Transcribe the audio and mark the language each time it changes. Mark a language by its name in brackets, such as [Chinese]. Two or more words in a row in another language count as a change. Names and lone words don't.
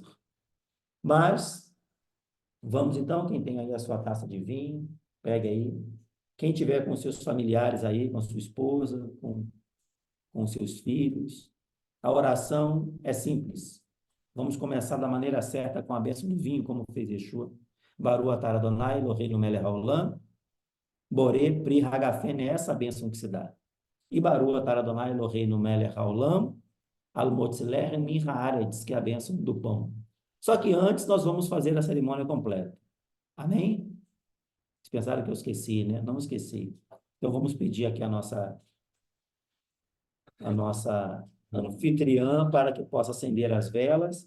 [Portuguese] Mas, vamos então, quem tem aí a sua taça de vinho, pega aí. Quem tiver com seus familiares aí, com sua esposa, com seus filhos. A oração é simples. Vamos começar da maneira certa com a bênção do vinho, como fez Yeshua. [Hebrew] ברוך אתה אדוני, אלוהינו מלך העולם, בורא פרי הגפן, [Portuguese] é essa a bênção que se dá. [Hebrew] ו ברוך אתה אדוני, אלוהינו מלך העולם, המוציא לחם מן הארץ, [Portuguese] que é a bênção do pão. Só que antes nós vamos fazer a cerimônia completa. Amém? Vocês pensaram que eu esqueci, né? Não esqueci. Então vamos pedir aqui a nossa anfitriã para que possa acender as velas.